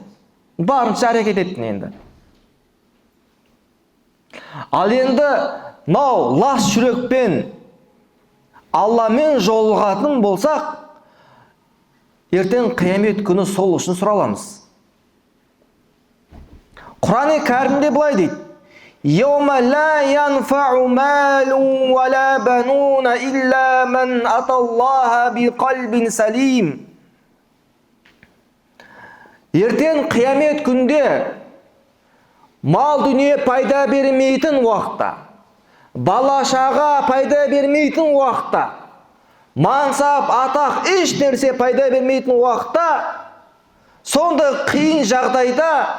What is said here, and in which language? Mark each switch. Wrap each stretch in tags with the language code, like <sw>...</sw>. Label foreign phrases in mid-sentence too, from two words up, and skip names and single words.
<kk>Барынша әрекет еттің енді. Ал енді лас жүрекпен Алламен жолығатын болсақ, ертең қиямет күні сол үшін сұраламыз. Құран-ы Кәрімде былай дейді:</kk> <ar>«يوم لا ينفع مال ولا بنون إلا من أتى الله بقلب سليم».</ar> <kk>Ертең қиямет күнде мал дүние пайда бермейтін уақытта, бала-шаға пайда бермейтін уақытта, мансап, атақ, еш нәрсе пайда бермейтін уақытта, сонда қиын жағдайда</kk>